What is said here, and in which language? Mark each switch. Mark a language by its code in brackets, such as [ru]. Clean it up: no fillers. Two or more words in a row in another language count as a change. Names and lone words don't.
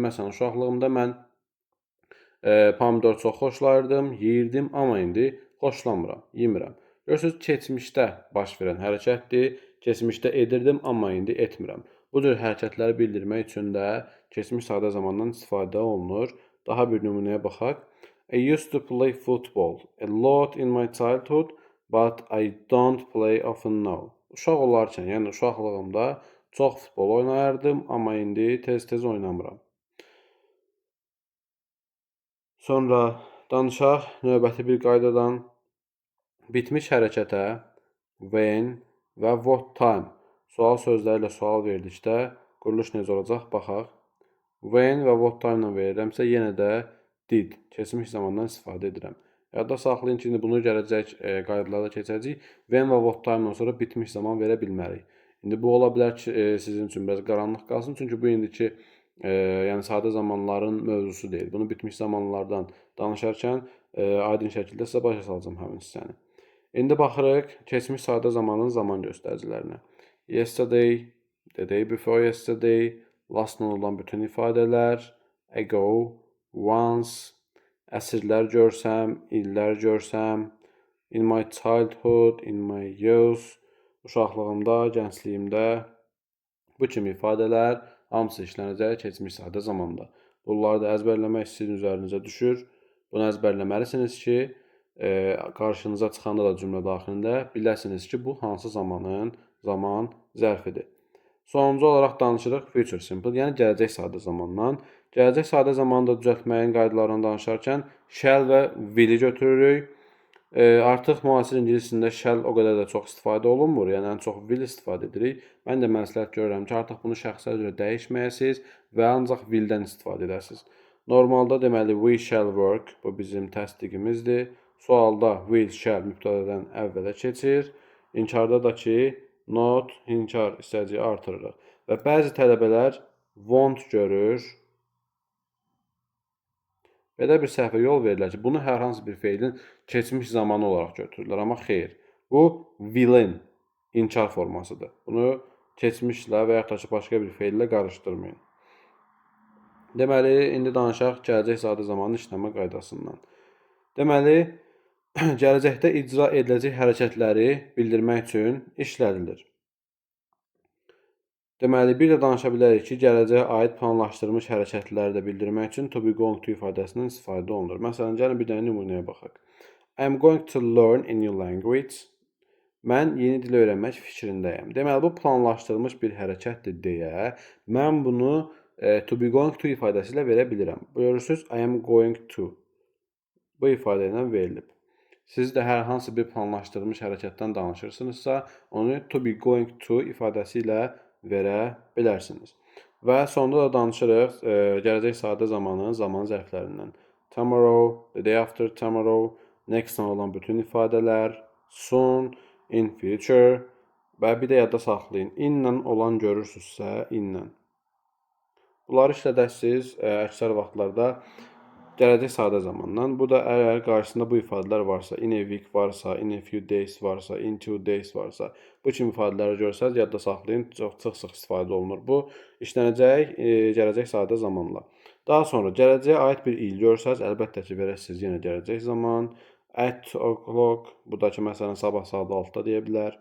[az] Məsələn, uşaqlığımda mən pomidor çox xoşlayırdım, yeyirdim, amma indi xoşlamıram, yemirəm. Görürsünüz, keçmişdə baş verən hərəkətdir. Keçmişdə edirdim, amma indi etmirəm. Bu cür hərəkətləri bildirmək üçün də keçmiş sadə zamandan istifadə olunur. Daha bir nümunəyə baxaq. [en] I used to play football a lot in my childhood, but I don't play often now. [az] Uşaq olarkən, yəni uşaqlığımda çox futbol oynayırdım, amma indi tez-tez oynamıram. Sonra danışaq növbəti bir qaydadan. Bitmiş hərəkətə when və [en] what time [az] sual sözləri ilə sual verdikdə quruluş necə olacaq baxaq. When və [en] what time [az] ilə verirəmsə yenə də did, keçmiş zamandan istifadə edirəm. Yadda saxlayın ki, bunu gələcək qaydalarda keçəcəyik. When və [en] what time- [az] dan sonra bitmiş zaman verə bilmərik. İndi bu ola bilər ki, sizin üçün biraz qaranlıq qalsın, çünki bu indiki yəni sadə zamanların mövzusu deyil. Bunu bitmiş zamanlardan danışarkən aydın şəkildə sizə başa salacağım həmin hissəni. İndi baxırıq keçmiş sadə zamanın zaman göstəricilərinə. [en] Yesterday, the day before yesterday, [az] last-la olan bütün ifadələr, [en] ago, once, [az] əsrlər görsəm, illər görsəm, [en] in my childhood, in my youth, [az] uşaqlığımda, gəncliyimdə bu kimi ifadələr hamısı işlənəcək keçmiş sadə zamanda. Bunları da əzbərləmək sizin üzərinizə düşür. Bunu əzbərləməlisiniz ki, qarşınıza çıxanda da cümlə daxilində biləsiniz ki, bu hansı zamanın zaman zərfidir. Sonuncu olaraq danışırıq [en] future simple, [az] yəni gələcək sadə zamandan. Gələcək sadə zamanda düzəltməyin qaydalarını danışarkən shall və will-i götürürük. Artıq müasir ingiliscəsində shall o qədər də çox istifadə olunmur, yəni ən çox will istifadə edirik. Mən də məsləhət görürəm ki, artıq bunu şəxslərə görə dəyişməyəsiniz və ancaq will-dən istifadə edəsiniz. Normalda deməli [en] we shall work, [az] bu bizim təsdiqimizdir. Sualda [en] will, shall [az] mübtədədən əvvələ keçir. İnkarda da ki, not, inkar hissəciyi artırırıq. Və bəzi tələbələr want görür. Belə bir səhvə yol verirlər ki, bunu hər hansı bir feilin keçmiş zamanı olaraq götürürlər, amma xeyr. Bu will-in inkar formasıdır. Bunu keçmişlə və yaxud da ki, başqa bir feillə qarışdırmayın. Deməli, indi danışaq gələcək sadə zamanın işləmə qaydasından. Deməli, gələcəkdə icra ediləcək hərəkətləri bildirmək üçün işlədilir. Deməli, bir də danışa bilərik ki, gələcəyə aid planlaşdırılmış hərəkətləri də bildirmək üçün [en] to be going to [az] ifadəsindən istifadə olunur. Məsələn, gəlin bir dənə nümunəyə baxaq. [en] I'm going to learn a new language. [az] Mən yeni dil öyrənmək fikrindəyəm. Deməli, bu planlaşdırılmış bir hərəkətdir deyə mən bunu [en] to be going to [az] ifadəsi ilə verə bilirəm. Görürsünüz, [en] I am going to. [az] Bu ifadə ilə verilib. Siz də hər hansı bir planlaşdırılmış hərəkətdən danışırsınızsa, onu [en] to be going to [az] ifadəsi ilə verə bilərsiniz. Və sonda da danışırıq gələcək sadə zamanın zaman zərflərindən. [en] Tomorrow, the day after tomorrow, [az] next-la olan bütün ifadələr, [en] soon, in future [az] və bir də yadda saxlayın. In-lə olan görürsünüzsə, in-lə. Bunları işlədəsiniz əksər vaxtlarda gələcək sadə zamandan. Bu da əgər qarşısında bu ifadələr varsa, [en] in a week [az] varsa, [en] in a few days [az] varsa, [en] in 2 days [az] varsa, bu kimi ifadələri görsəz, yadda saxlayın, çox sıx istifadə olunur. Bu işlənəcək gələcək sadə zamanla. Daha sonra gələcəyə aid bir il görsəz, əlbəttə ki, verəsiniz yenə gələcək zaman. [en] At 2 o'clock, [az] bu da ki, məsələn, sabah saat 6-da deyə bilər.